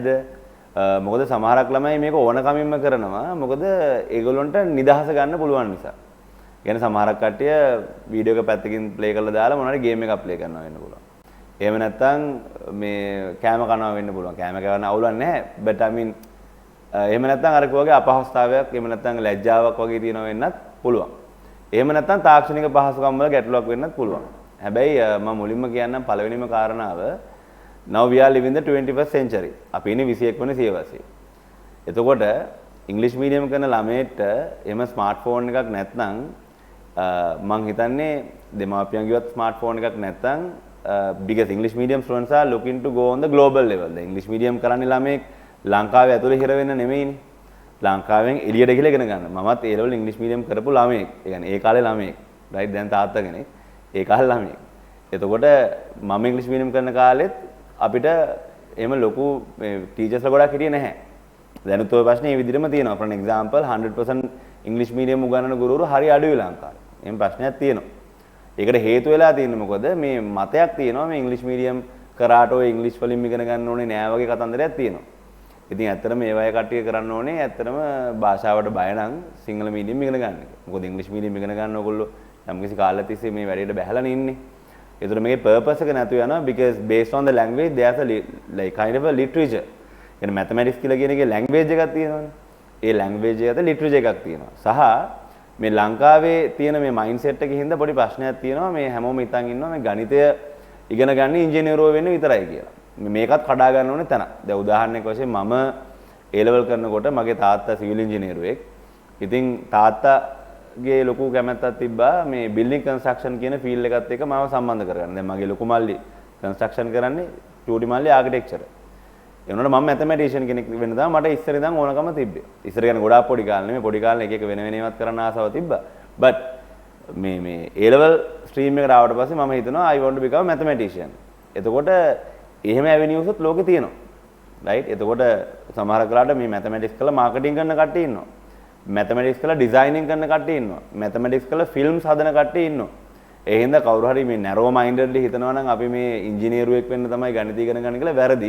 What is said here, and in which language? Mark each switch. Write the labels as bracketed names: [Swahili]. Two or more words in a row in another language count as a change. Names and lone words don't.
[Sinhala] මොකද සමහරක් ළමයි මේක ඕන කමින්ම කරනවා. මොකද ඒගොල්ලොන්ට නිදහස ගන්න පුළුවන් නිසා. කියන්නේ සමහරක් කට්ටිය වීඩියෝ එක පැත්තකින් ප්ලේ කරලා දාලා මොනවාරි ගේම් එකක් ප්ලේ කරනවා වෙන්න පුළුවන්. එහෙම නැත්නම් මේ කෑම කනවා වෙන්න පුළුවන්. කෑම කවන්න අවුලක් නැහැ. [English] but I mean [Sinhala] එහෙම නැත්නම් අර කෝගේ අපහසුතාවයක් එහෙම නැත්නම් ලැජ්ජාවක් වගේ තියෙනව වෙන්නත් පුළුවන්. එහෙම නැත්නම් තාක්ෂණික පහසුකම් වල ගැටලුවක් වෙන්නත් පුළුවන්. හැබැයි මම මුලින්ම කියන්නම් පළවෙනිම කාරණාව [English] now we are living the 21st century. [Sinhala] අපි ඉන්නේ 21 වෙනි සියවසේ. එතකොට ඉංග්‍රීසි මීඩියම් කරන ළමයට එහෙම ස්මාර්ට්ෆෝන් එකක් නැත්නම් මම හිතන්නේ දෙමාපියන් ගියවත් ස්මාර්ට්ෆෝන් එකක් නැත්නම් [English] because English medium students are looking to go on the global level. The English medium [Sinhala] කරන්නේ ළමෙක් ලංකාවේ ඇතුලේ හිර වෙන්න නෙමෙයිනේ. ලංකාවෙන් එළියට ගිහලා ඉගෙන ගන්න. මමත් ඒ [English] level English medium [Sinhala] කරපු ළමෙක්. ඒ කියන්නේ ඒ කාලේ ළමෙක්. right දැන් තාත්තා කෙනෙක්. ඒ කාලේ ළමෙක්. එතකොට මම [English] English medium [Sinhala] කරන කාලෙත් අපිට එහෙම ලොකු ටීචර්ස්ලා ගොඩක් හිටියේ නැහැ. දැනුත් ඔය ප්‍රශ්නේ මේ විදිහටම තියෙනවා. [English] for an example 100% English medium [Sinhala] උගන්වන ගුරුවරු හරි අඩුයි ලංකාවේ. එහෙම ප්‍රශ්නයක් තියෙනවා. ඒකට හේතු වෙලා තියෙන්නේ මොකද මේ මතයක් තියෙනවා මේ ඉංග්‍රීසි මීඩියම් කරාට ඔය ඉංග්‍රීසි වලින් ඉගෙන ගන්න ඕනේ නෑ වගේ කතන්දරයක් තියෙනවා. ඉතින් ඇත්තටම මේ වගේ කට්ටිය කරන්න ඕනේ ඇත්තටම භාෂාවට බය නම් සිංහල මීඩියම් ඉගෙන ගන්න එක. මොකද ඉංග්‍රීසි මීඩියම් ඉගෙන ගන්න ඕගොල්ලෝ යම්කිසි කාලයක් තිස්සේ මේ වැඩේට බැහැලානේ ඉන්නේ. ඒතර මේකේ purpose එක නැතු වෙනවා [English] because based on the language there's a like kind of a literature. [Sinhala] يعني mathematics කියලා කියන එකේ language එකක් තියෙනවානේ. ඒ language එකට literature එකක් තියෙනවා. සහ මේ ලංකාවේ තියෙන මේ මයින්ඩ්සෙට් එකේ හින්දා පොඩි ප්‍රශ්නයක් තියෙනවා මේ හැමෝම හිතන් ඉන්නවා මේ ගණිතය ඉගෙන ගන්න ඉංජිනේරුවෝ වෙන්න විතරයි කියලා. මේකත් කඩා ගන්න ඕනේ තැන. දැන් උදාහරණයක් වශයෙන් මම A level කරනකොට මගේ තාත්තා සිවිල් ඉංජිනේරුවෙක්. ඉතින් තාත්තාගේ ලොකු කැමැත්තක් තිබ්බා මේ [English] building construction [Sinhala] කියන ෆීල්ඩ් එකත් එක්ක මාව සම්බන්ධ කරගන්න. දැන් මගේ ලොකු මල්ලි කන්ස්ට්‍රක්ෂන් කරන්නේ චූටි මල්ලි ආකිටෙක්චර්. ඒ වුණාට මම මැතමැටිෂියන් කෙනෙක් වෙන්න තමයි මට ඉස්සර ඉඳන් ඕනකම තිබ්බේ. ඉස්සර කියන්නේ ගොඩාක් පොඩි කාලේ නෙමෙයි පොඩි කාලේ එක එක වෙන වෙන ඒවාත් කරන්න ආසාව තිබ්බා. but මේ [English] A level stream [Sinhala] එකට ආවට පස්සේ මම හිතනවා [English] I want to become a mathematician. [Sinhala] එතකොට එහෙම avenues උත් ලෝකේ තියෙනවා. right? එතකොට සමහර කලාට මේ mathematics කරලා marketing කරන කට්ටිය ඉන්නවා. mathematics කරලා designing කරන කට්ටිය ඉන්නවා. mathematics කරලා films හදන කට්ටිය ඉන්නවා. ඒ හින්දා කවුරු හරි මේ [English] narrow mindedly [Sinhala] හිතනවා නම් අපි මේ ඉංජිනේරුවෙක් වෙන්න තමයි ගණිතය ඉගෙන ගන්න කියලා වැරදි.